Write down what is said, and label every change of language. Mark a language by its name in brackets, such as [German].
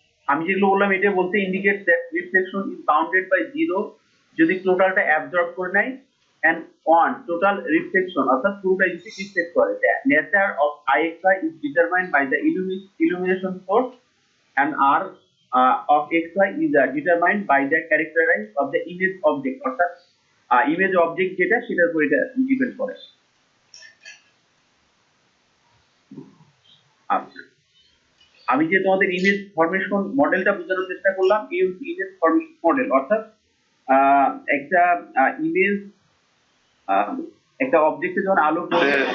[Bangla] আমি যেগুলো বললাম এটা বলতে [English] indicate that reflection is bounded by [Bangla] 0 যদি টোটালটা অ্যাবজর্ব করে নেয়, and 1 টোটাল রিফ্লেকশন অর্থাৎ পুরোটা যদি রিফ্লেক্ট করে। [English] the nature of IXY is determined by the illumination source and R of XY is determined by the characterized of the image object। [Bangla] অর্থাৎ image object যেটা সেটার উপর এটা ডিপেন্ড করে। আচ্ছা, আমি যে তোমাদের ইমেজ ফরমেশন মডেলটা বোঝানোর চেষ্টা করলাম, এই হচ্ছে ইমেজ ফরমেশন মডেল। অর্থাৎ একটা ইমেজ একটা অবজেক্টে যখন আলো পড়ে